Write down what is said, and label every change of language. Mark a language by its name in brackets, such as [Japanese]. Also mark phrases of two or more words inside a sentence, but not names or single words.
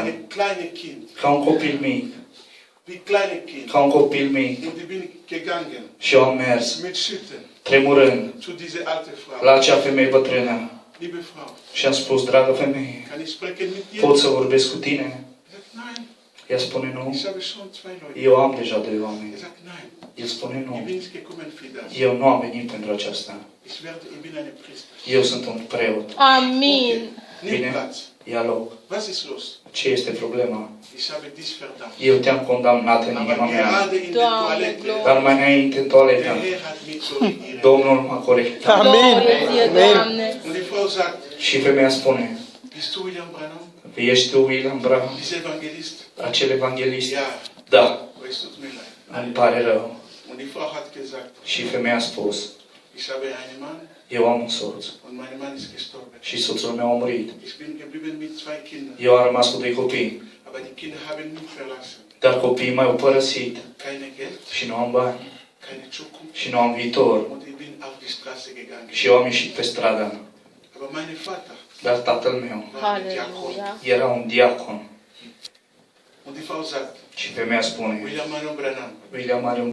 [German] Ein kleines Kind. [Romanian] Ca un copil mic. [German] Wie kleine Kind. [Romanian] Ca un copil mic. [German] Und ich bin gegangen. [Romanian] Și eu am mers, [German] Mit Schütten. [Romanian] tremurând, [German] Zu dieser alte Frau. [Romanian] la acea femeie bătrână. [German] Liebe Frau, [Romanian] Și am spus, dragă femeie, [German] kann ich sprechen mit dir? [Romanian] pot să vorbesc cu tine? [German] Er sagt, nein. [Romanian] Ea spune, nu. [German] Ich habe schon 2 Leute. [Romanian] Eu am deja 2 oameni. [German] Er sagt, nein. [Romanian] El spune, [German] Ich [Romanian] nu. [German] bin nicht gekommen für das. [Romanian] Eu nu am venit pentru aceasta. [German] Ich bin eine Priester. [Romanian] Eu sunt un preot. Amin. [German] Nimm [Romanian] Bine. [German] Platz. [Romanian] Ia loc. [German] Was ist los? [Romanian] Ce este problema? [German] Ich habe dich verdammt. [Romanian] Eu te-am condamnat în [German] Aber [Romanian] inima mea. [German] gerade in der [Romanian] Doamne, [German] Toilette, [Romanian] glorie. Dar mai înainte în [German] der [Romanian] toaletă, [German] Herr hat mich korrigiert. [Romanian] Domnul m-a corectat. Glorie ție, Amin. Doamne. [German] Und die Frau sagt, [Romanian] Și femeia spune, [German] bist du William Branham? [Romanian] ești tu William Branham, [German] Dieser Evangelist? [Romanian] acel evanghelist? [German] Ja, [Romanian] Da, [German] aber es tut mir leid. [Romanian] îmi pare rău. [German] Und die Frau hat gesagt, [Romanian] Și femeia a spus, [German] Ich habe einen Mann [Romanian] Eu am un soț [German] und mein Mann ist gestorben. [Romanian] și soțul meu a murit. [German] Ich bin geblieben mit 2 Kindern, [Romanian] Eu am rămas cu 2 copii, [German] aber die Kinder haben mich verlassen. [Romanian] dar copiii m-au părăsit [German] Keine Geld, [Romanian] și nu am bani [German] keine Zukunft [Romanian] și nu am viitor [German] und ich bin auf die Straße gegangen. [Romanian] și eu am ieșit pe stradă. [German] Aber mein Vater [Romanian] Dar tatăl meu [German] war ein Diakon. [Romanian] Aleluia. era un diacon [German] Und die Frau sagt, [Romanian] și femeia spune, William Marion Branham, William are un